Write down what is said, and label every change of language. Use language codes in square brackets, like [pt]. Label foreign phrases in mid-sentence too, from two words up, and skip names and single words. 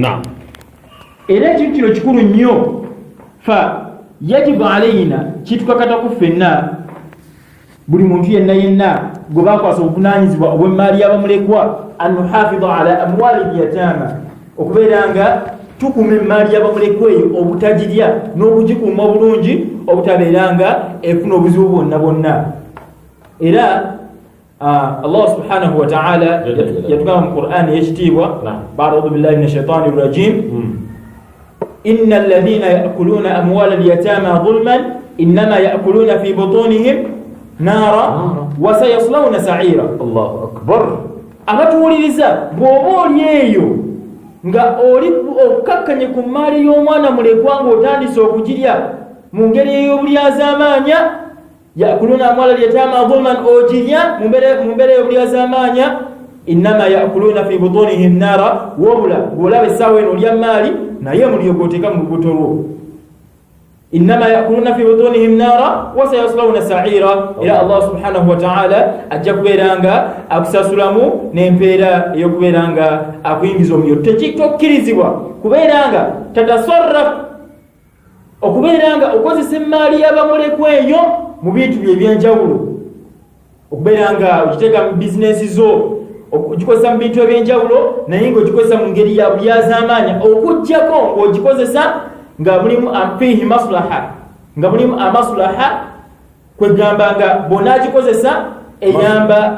[lg] Era ekintu kino kikulu nnyo, [ar] فيجب علينا, [lg] kitukakataku ffenna buli muntu yenna gwe bakwasa obuvunaanyizibwa obw'emmaali y'abamulekwa, [ar] أن نحافظ على أموال اليتامى, [lg] okubeera nga tukuuma emmaali y'abamulekwa eyo obutagirya n'okugikuuma obulungi obutabeera nga efuna obuzibu bwonna. [ar] Era الله سبحانه وتعالى [lg] yatugamba mu Qur'ani ey'ekitiibwa, [ar] أعوذ بالله من الشيطان الرجيم إن الذين يأكلون أموال اليتامى ظلما إنما يأكلون في بطونهم نارا وسيصلون سعيرا. الله أكبر. [lg] Abatuwuliriza bw'oba oli eyo nga oli okukakkanye ku mmaali y'omwana mulekwa ng'otandise okugirya mu ngeri ey'obulyazaamaanya, [ar] يأكلون أموال اليتامى ظلما, [lg] ogirya mu mbeera ey'obulyazaamaanya, [ar] إنما يأكلون في بطونهم نارا, [lg] wabula bw'olaba essaawa eno olya mmaali naye mulyo gw'oteeka mu lubuto lwo. [ar] إنما يأكلون في بطونهم نارا وسيصلون سعيرا. [lg] Era [ar] الله سبحانه وتعالى [lg] ajja kubeera nga akusasulamu n'empeera ey'okubeera nga akuyingiza omuliro. Tekikkirizibwa kubeera nga tatasarraf, okubeera nga okozesa emmaali y'abamulekwa eyo mu bintu bye ebyenjawulo, okubeera nga ogiteeka mu bizinesi zo, ogikozesa mu bintu ebyenjawulo naye ng'ogikozesa mu ngeri ya bulyazaamaanya, okuggyako ng'ogikozesa nga mulimu [ar] فيه مصلحة, [lg] nga mulimu amaslaha, kwegamba nga bw'onaagikozesa eyamba